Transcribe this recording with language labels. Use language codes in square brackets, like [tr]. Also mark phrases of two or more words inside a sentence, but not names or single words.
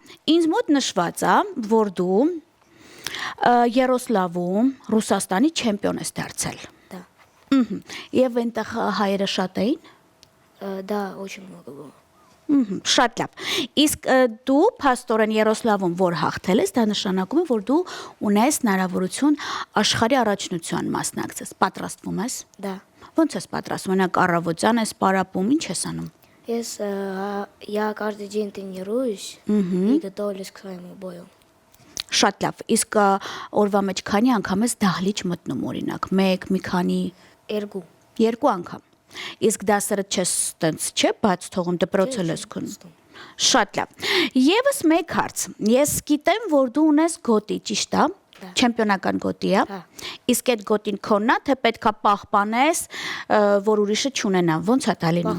[hy] Ինձ մոտ նշված է, որ դու Երոսլավում Ռուսաստանի չեմպիոն ես դարձել։ [ru] Да. [hy] Եվ այնտեղ հայերը շատ էին։ [ru] Да, очень много было. [hy] Շատ լավ։ Իսկ դու փաստորեն Երոսլավում որ հաղթել ես, դա նշանակում է, որ դու ունես հնարավորություն աշխարհի առաջնության մասնակցես։ Պատրաստվում ես։ [ru] Да. [hy] Ոնց ես պատրաստվում։ Օրինակ առավոտյան ես պարապում, ինչ ես անում։ [ru] Я каждый день тренируюсь и готовлюсь к своему бою. [hy] Շատ լավ։ Իսկ օրվա մեջ քանի անգամ ես դահլիճ մտնում օրինակ։ 1, մի քանի, Эргу. 2 անգամ։ Իսկ դասերը չես տենց, չէ, բաց թողում դպրոցը ես քնում։ Շատ լավ։ Եվս մեկ հարց։ Ես գիտեմ, որ դու ունես գոտի, ճիշտ է։ Չեմպիոնական գոտի է։ Իսկ այդ գոտին քոնն է, թե պետքա պահպանես, որ ուրիշը չունենա։ Ոնց է դա լինում։